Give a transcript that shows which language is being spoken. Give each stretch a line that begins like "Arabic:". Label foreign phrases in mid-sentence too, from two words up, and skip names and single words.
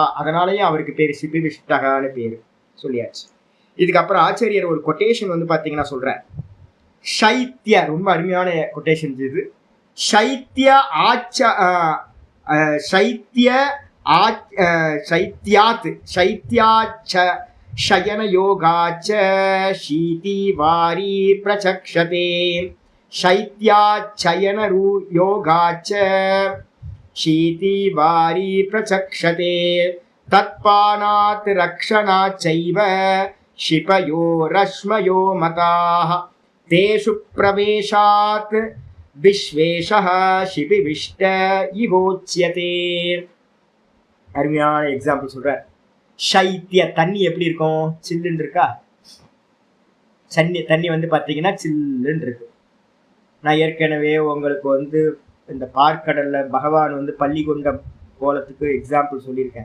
Tamil: அதனாலயும் அவருக்கு பேரு சிபிவிஷ்டகான்னு பேரு சொல்லியாச்சு. இதுக்கப்புறம் ஆச்சாரியர் ஒரு கொட்டேஷன் வந்து பாத்தீங்கன்னா சொல்ற. சைத்திய, ரொம்ப அருமையான கொட்டேஷன் இது.
Sanskrit: शैत्य आच्च शैत्य शैत्यात् शैत्याच्च शयन योगाच शीति वारी प्रचक्षते. शैत्याच्छयन योगाच शीति वारी प्रचक्षते. तत्पानात् रक्षणाच्चैव शिपयो रश्मयो मताः. तेषु प्रवेशात् विश्वेशः शिपिविष्ट इवोच्यते.
Tamil: அருமையான எக்ஸாம்பிள் சொல்றார். சைத்திய தண்ணி எப்படி இருக்கும்? சில்லுன்னு இருக்கா? தண்ணி வந்து பாத்தீங்கன்னா சில்லுன்னு இருக்கு. நான் ஏற்கனவே உங்களுக்கு வந்து இந்த பார்க்கடல்ல பகவான் வந்து பள்ளி கொண்ட கோலத்துக்கு எக்ஸாம்பிள் சொல்லியிருக்கேன்.